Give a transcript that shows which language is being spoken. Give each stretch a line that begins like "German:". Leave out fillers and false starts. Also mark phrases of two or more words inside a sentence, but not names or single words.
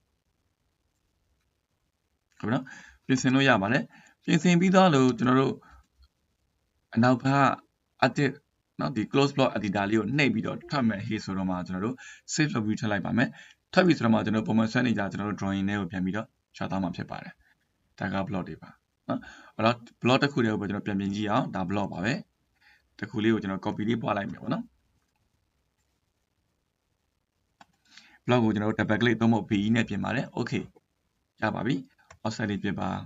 Burmese: ဟုတ်ပြီနော်ပြင်ဆင်လို့ရပါတယ်ပြင်ဆင်ပြီးတော့လို့ကျွန်တော်တို့အနောက်ဘက် edit နော်ဒီ
English: close block editor
Burmese: လေးကိုနှိ ပ်ပြီးတော့ထပ်မယ်ဟေးဆိုတော့မှကျွန်တော်တို့ save လုပ်ပြီးထည့်လိုက်ပါမယ်ထပ်ပြီးဆိုတော့မှကျွန်တော်ပုံမှန်ဆွဲနေကြကျွန်တော်တို့ drawing တွေကိုပြန်ပြီးတော့ရှာသွားမှာဖြစ်ပါတယ်ဒါက block တွေပါနော်အဲ့တော့ block တစ်ခုတည်းကိုပဲကျွန်တော်ပြန်ပြင်ကြည့်အောင်ဒါ block ပါပဲတစ်ခုလေးကိုကျွန်တော် copy လေးပွားလိုက်မယ်ပေါ့နော် block ကိုကျွန်တော်တို့
English: double click
Burmese: သုံးဖို့ BE နဲ့ပြင်ပါတယ် okay ရပါပြီ offset လေးပြင်ပါ